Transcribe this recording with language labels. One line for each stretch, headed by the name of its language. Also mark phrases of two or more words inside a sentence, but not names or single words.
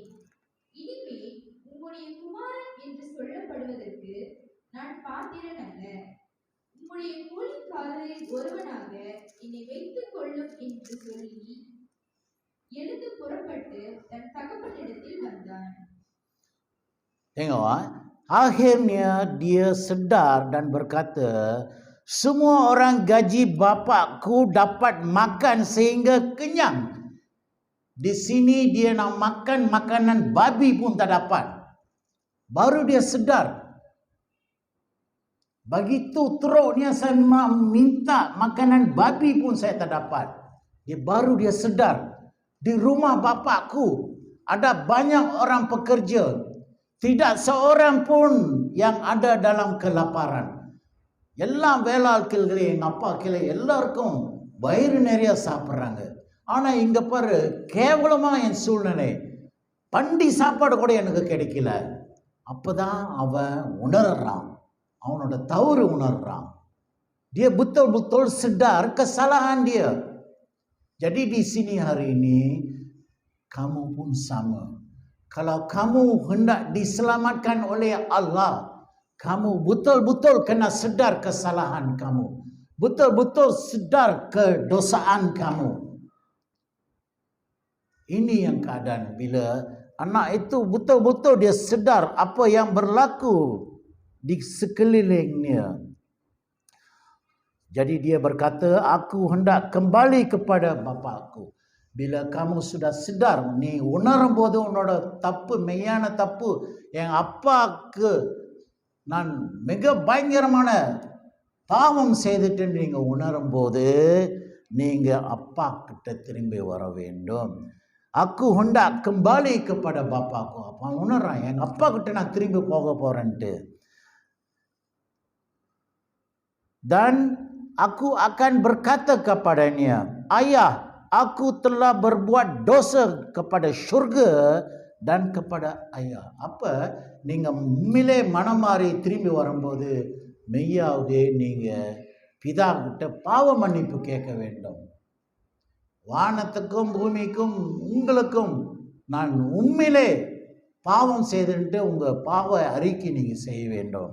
Tamil: இனிமே உம்முடைய குமாரன் என்று சொல்லப்படுவதற்கு நான் பாத்திரன் அல்ல. உம்முடைய கூலிக்காரரில் ஒருவனாக என்னை வைத்துக் கொள்ளும் என்று சொல்லி எழுந்து புறப்பட்டு தன் தகப்பனிடத்தில் வந்தான்.
Malay: Akhirnya dia sedar dan berkata, semua orang gaji bapakku dapat makan sehingga kenyang. Di sini dia nak makan makanan babi pun tak dapat. Baru dia sedar. Begitu teruknya saya minta makanan babi pun saya tak dapat. Baru dia sedar. Di rumah bapakku ada banyak orang pekerja. Tidak seorang pun yang ada dalam kelaparan. எல்லாம் வேளாட்கள்களே, எங்கள் அப்பா கிளை எல்லாருக்கும் வயிறு நிறைய சாப்பிட்றாங்க. ஆனால் இங்கே பாரு, கேவலமாக என் சூழ்நிலை, பண்டி சாப்பாடு கூட எனக்கு கிடைக்கல. அப்போ தான் அவன் உணர்றான், அவனோட தவறு உணர்றான். Dia betul-betul sedar kesalahan dia. Jadi di sini hari ini kamu pun sama. Kalau kamu hendak diselamatkan oleh Allah, kamu betul-betul kena sedar kesalahan kamu. Betul-betul sedar kedosaan kamu. Ini yang keadaan bila anak itu betul-betul dia sedar apa yang berlaku di sekelilingnya. Jadi dia berkata, aku hendak kembali kepada bapakku. Bila kamu sudah sedar,
Tamil: நீ உணரும் போது உன்னோட தப்பு, மெய்யான தப்பு, என் அப்பாவுக்கு நான் மிக பயங்கரமான பாவம் செய்துட்டேன்னு நீங்க உணரும் போது நீங்க அப்பா கிட்ட திரும்பி வர வேண்டும்.
Malay: aku hendak kembali kepada bapakku.
Tamil: அப்பா உணர்றான், எங்க அப்பா கிட்ட நான் திரும்பி போக போறேன்ட்டு.
Malay: Dan aku akan berkata kepadanya, ayah, aku telah berbuat dosa kepada syurga dan kepada ayah.
Tamil: அப்ப நீங்க உண்மையிலே மனம் மாறி திரும்பி வரும்போது மெய்யாவது நீங்க பிதா கிட்ட பாவ மன்னிப்பு கேட்க வேண்டும். வானத்துக்கும் பூமிக்கும் உங்களுக்கும் நான் உண்மையிலே பாவம் செய்துட்டு உங்க பாவ அறிக்கை நீங்க செய்ய வேண்டும்.